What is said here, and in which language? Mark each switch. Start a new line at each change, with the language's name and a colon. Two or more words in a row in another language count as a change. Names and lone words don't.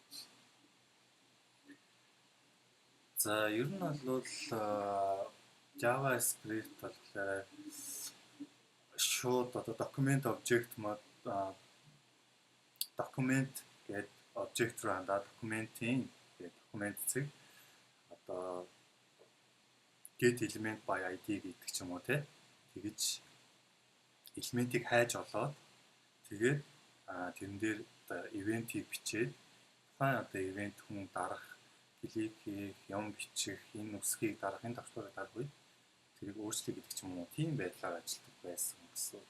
Mongolian: За ер нь бол JavaScript болохоор шууд одоо
English: document object document
Mongolian: гэдэг object руу хандаад document-ийн гэдэг document зэг одоо
English: get element by ID
Mongolian: гэдэг ч юм уу тэгж элементийг хайж олоод тэгээд тэрэн дээр ивентийг бичээд тухайн одоо ивент хүн дарах, клик хийх, юм бичих, энэ үсгийг дарах, энэ давтарыг дарах үед тэрийг өөрчлөе гэдэг ч юм уу тийм байдлаар ажилладаг байсан гэсэн үг.